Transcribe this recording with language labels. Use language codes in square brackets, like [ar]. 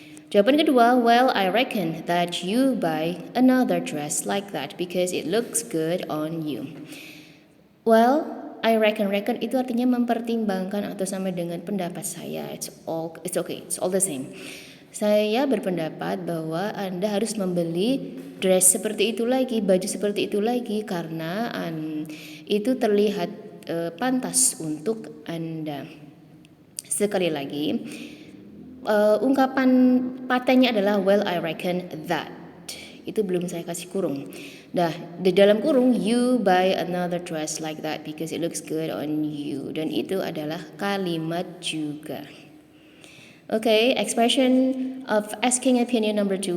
[id] Jawaban kedua, [en] well, I reckon that you buy another dress like that because it looks good on you. Well, I reckon [id] itu artinya mempertimbangkan atau sama dengan pendapat saya. [en] It's okay, it's all the same. [id] Saya berpendapat bahwa Anda harus membeli dress seperti itu lagi, baju seperti itu lagi karena itu terlihat pantas untuk Anda. Sekali lagi, ungkapan patennya adalah [en] well I reckon that. [id] Itu belum saya kasih kurung. Nah, di dalam kurung [en] you buy another dress like that because it looks good on you. [id] Dan itu adalah kalimat juga. [en] Okay, expression of asking opinion number 2.